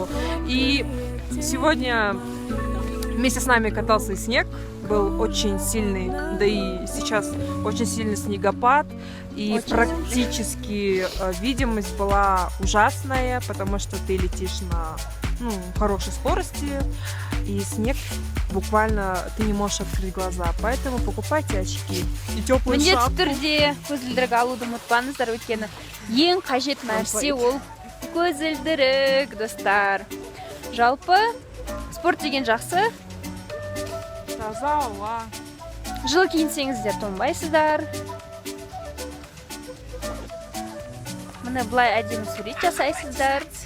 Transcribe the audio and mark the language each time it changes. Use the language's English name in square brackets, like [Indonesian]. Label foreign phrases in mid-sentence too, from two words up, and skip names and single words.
[Russian] И сегодня вместе с нами катался и снег, был очень сильный, да и сейчас очень сильный снегопад, и очень практически видимость была ужасная, потому что ты летишь на хорошей скорости, и снег буквально ты не можешь открыть глаза, поэтому покупайте очки и теплую шапку. [Kazakh] Міндетті түрде көзілдірік алуды ұмытпаңыздар, өйткені ең қажет нәрсе ол көзілдірік, достар. Жалпы спорт деген жақсы. Таза ауа. Жылы киінсеңіздер тоңбайсыздар. Міне былай әдемі сурет жасайсыздар.